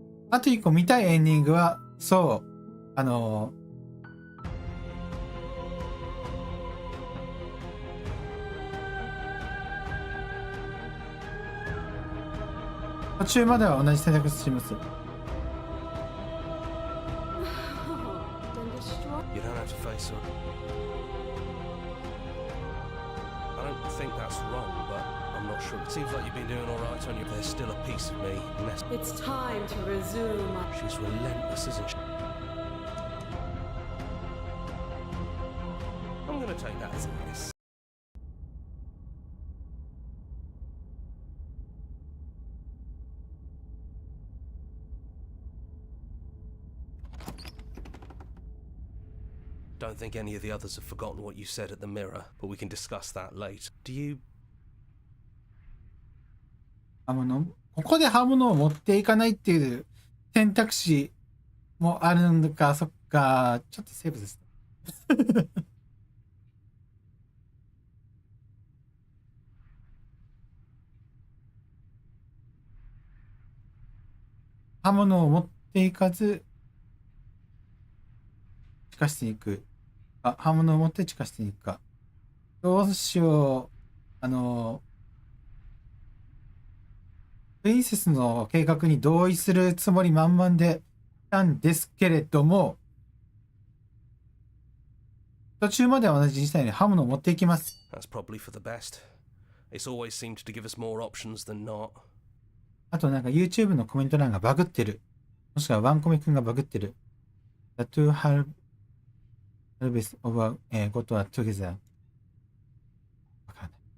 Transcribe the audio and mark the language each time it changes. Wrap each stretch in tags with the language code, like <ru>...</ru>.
<ja>あと1個見たいエンディングは、そう、途中までは同じ選択します。</ja> <en>You don't have to face her. I don't think that's wrong, but I'm not sure. It seems like you've been doing all right on you. There's still a piece of me. It's time to resume. She's relentless, isn't she? I'm going to take that as a yes. Don't think any of the others have forgotten what you said at the mirror, but we can discuss that later. Do you...</en> <ja>ここで刃物を持っていかないっていう選択肢もあるのか、そっか、ちょっとセーブです。刃物を持っていかず、地下室に行く。あ、刃物を持って地下室に行くか。どうしよう。プリンセスの計画に同意するつもり満々でいたんですけれども、途中までは同じ事態に刃物を持っていきます。</ja> <en>That's probably for the best. It's always seemed to give us more options than not.</en> <ja>あとなんか YouTube のコメント欄がバグってる。もしくはワンコミくんがバグってる。</ja> <en>The two halves of a got together.</en> <ja>わかんない。</ja>